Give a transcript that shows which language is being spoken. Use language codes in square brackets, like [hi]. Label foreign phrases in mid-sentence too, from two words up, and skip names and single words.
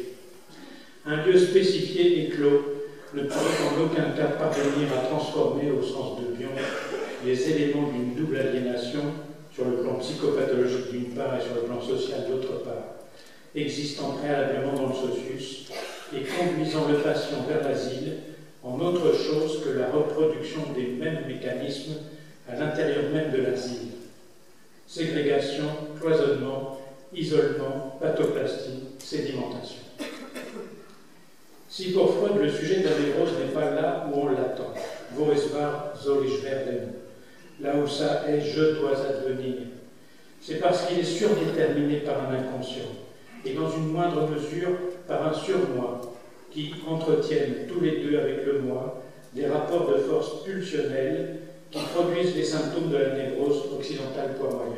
[fr] Un lieu spécifié et clos ne pourrait en aucun cas parvenir à transformer, au sens de Bion, les éléments d'une double aliénation sur le plan psychopathologique d'une part et sur le plan social d'autre part, existant préalablement dans le socius et conduisant le patient vers l'asile en autre chose que la reproduction des mêmes mécanismes à l'intérieur même de l'asile. Ségrégation, cloisonnement, isolement, pathoplastie, sédimentation. Si pour Freud le sujet de la névrose n'est pas là où on l'attend, [de] wo es war, soll ich werden, [fr] là où ça est, je dois advenir, c'est parce qu'il est surdéterminé par un inconscient, et dans une moindre mesure par un surmoi, qui entretiennent tous les deux avec le moi des rapports de force pulsionnels qui produisent les symptômes de la névrose occidentale poids moyen.